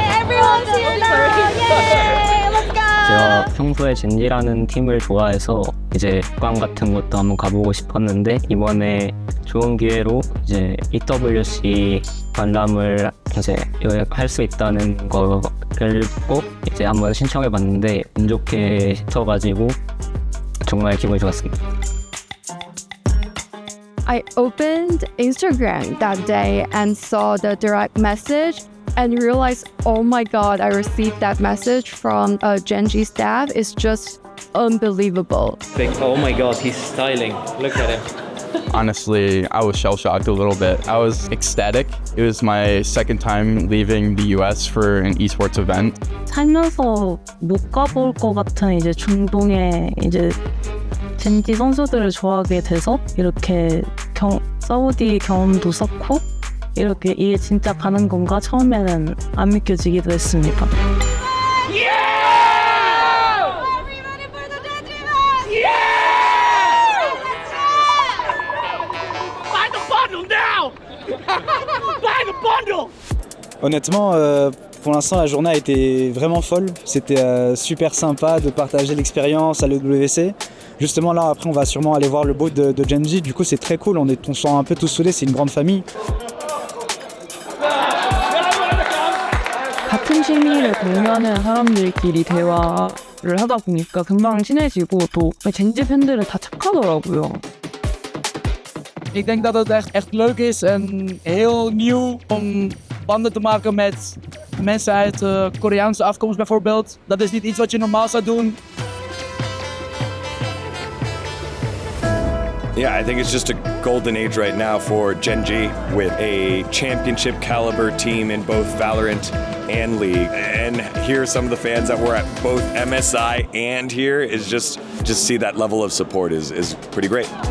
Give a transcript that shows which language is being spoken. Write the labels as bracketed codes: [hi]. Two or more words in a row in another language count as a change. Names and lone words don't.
[ko] 제가 평소에 젠지라는 팀을 좋아해서 이제 국강 같은 것도 한번 가보고 싶었는데, 이번에 좋은 기회로 이제 EWC 관람을 이제 할 수 있다는 거를 꼭 이제 한번 신청해봤는데 운 좋게 시켜가지고 정말 기분이 좋았습니다. [en] I opened Instagram that day and saw the direct message and realized, oh my god, I received that message from a Genji staff. It's just unbelievable. Like, oh my god, he's styling. Look at him. Honestly, I was shell-shocked a little bit. I was ecstatic. It was my second time leaving the US for an esports event. [ko] 살면서 못 가볼 것 같은 이제 중동의 이제 젠지 선수들을 좋아하게 돼서 이렇게 사우디 경험도 쌓고 이렇게 이게 진짜 가는 건가 처음에는 안 믿겨지기도 했습니다. [fr] Honnêtement, pour l'instant, la journée a été vraiment folle. C'était super sympa de partager l'expérience à l'EWC. Justement, là, après, on va sûrement aller voir le booth de Genji. Du coup, c'est très cool. On se sent un peu tous soudés. C'est une grande famille. [ko] 같은 취미를 공유하는 사람들끼리 대화를 하다 보니까 금방 친해지고 또 젠지 팬들은 다 착하더라고요. [nl] Ik denk dat het echt leuk is en heel nieuw om banden te maken met mensen uit Koreaanse afkomst bijvoorbeeld. Dat is niet iets wat je normaal zou doen. [en] Yeah, I think it's just a golden age right now for Genji with a championship caliber team in both Valorant and League. And here are some of the fans that were at both MSI and here is just see that level of support is pretty great.